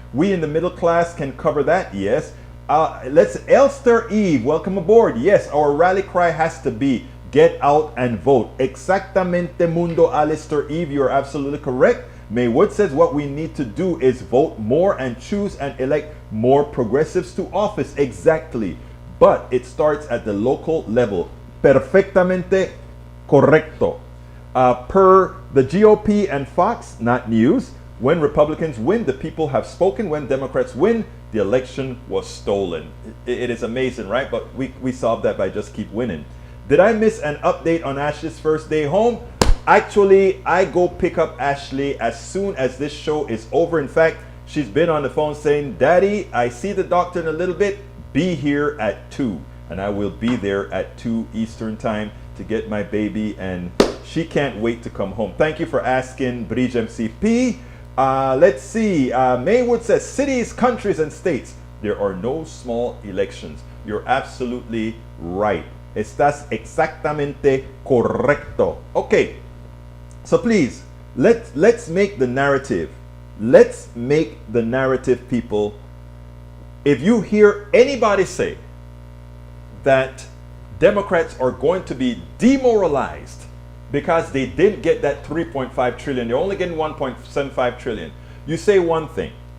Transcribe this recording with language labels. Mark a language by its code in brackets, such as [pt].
[en] We in the middle class can cover that. Yes. Let's Elster Eve, welcome aboard. Yes, our rally cry has to be get out and vote. [es] Exactamente mundo, [en] Alistair Eve, you're absolutely correct. Maywood says what we need to do is vote more and choose and elect more progressives to office. Exactly. But it starts at the local level. [es] Perfectamente correcto. [en] Per the GOP and Fox, not news. When Republicans win, the people have spoken. When Democrats win, the election was stolen. It is amazing, right? But we solved that by just keep winning. Did I miss an update on Ashley's first day home? Actually, I go pick up Ashley as soon as this show is over. In fact, she's been on the phone saying, Daddy, I see the doctor in a little bit. Be here at 2. And I will be there at 2 Eastern time to get my baby. And she can't wait to come home. Thank you for asking, Bridge MCP. Let's see. Maywood says, cities, countries, and states. There are no small elections. You're absolutely right. [es] Estás exactamente correcto. [en] Okay. So please, let's make the narrative. Let's make the narrative, people. If you hear anybody say that Democrats are going to be demoralized because they didn't get that 3.5 trillion, they're only getting 1.75 trillion, you say one thing.